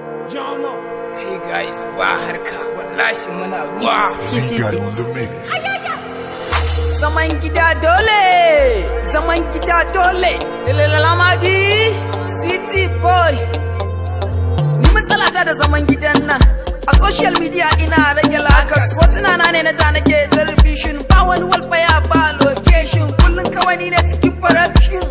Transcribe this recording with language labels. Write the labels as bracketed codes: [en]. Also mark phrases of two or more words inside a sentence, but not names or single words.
[en] Hey guys, [ha] ba harka, wallahi muna ruwa. [en] Zika on the mix. [ha] Zaman gida dole, zaman gida dole. Lele Lamadi, City Boy. Ni matsala ta da zaman gidan nan. A [en] social media [ha] ina rage lakas. Hotuna na ne na ta nake ta revision. Ba wani walfaya, ba location, kullum kawai ni ne cikin production.